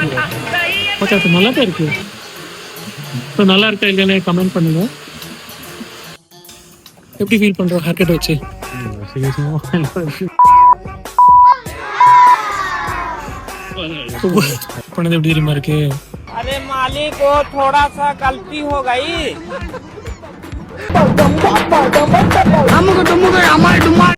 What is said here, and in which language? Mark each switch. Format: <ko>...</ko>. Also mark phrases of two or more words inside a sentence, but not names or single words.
<ta>ஓகே, அது நல்லா தான் இருக்கு. இப்போ நல்லா இருக்கா இல்லைன்னு கமெண்ட் பண்ணுங்க. எப்படி ஃபீல் பண்றோம்</ta> <en>hair cut</en> <ta>வச்சு? பண்ணது எப்படி தெரியுமா இருக்கு?</ta> <hi>अरे मालिक को थोड़ा सा गलती हो गई.</hi>